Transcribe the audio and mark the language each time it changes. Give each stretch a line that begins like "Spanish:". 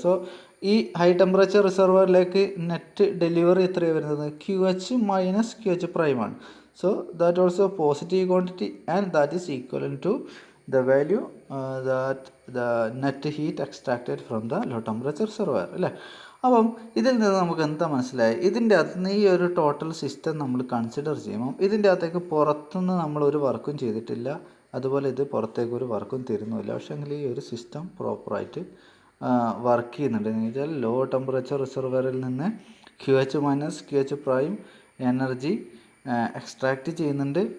Malayalam: So ഈ high temperature റിസർവറിലേക്ക് net delivery എത്രയാണ് വരുന്നത്? QH മൈനസ് QH' ആണ്.
English: so that also positive quantity and that is equal to the value that the net heat extracted from the low temperature reservoir
Malayalam: അല്ലേ? അപ്പം ഇതിൽ നിന്ന് നമുക്ക് എന്താ മനസ്സിലായി? ഇതിൻ്റെ അകത്ത് നിന്ന് ഈ ഒരു ടോട്ടൽ സിസ്റ്റം നമ്മൾ കൺസിഡർ ചെയ്യുമ്പോൾ ഇതിൻ്റെ അകത്തേക്ക് പുറത്തുനിന്ന് നമ്മളൊരു വർക്കും ചെയ്തിട്ടില്ല, അതുപോലെ ഇത് പുറത്തേക്ക് ഒരു വർക്കും തരുന്നുമില്ല. പക്ഷേ എങ്കിൽ ഈ ഒരു സിസ്റ്റം പ്രോപ്പറായിട്ട് വർക്ക് ചെയ്യുന്നുണ്ട്. എന്ന് വെച്ചാൽ ലോ ടെമ്പറേച്ചർ റിസർവറിൽ നിന്ന് QH minus QH' energy extract ചെയ്യുന്നുണ്ട്.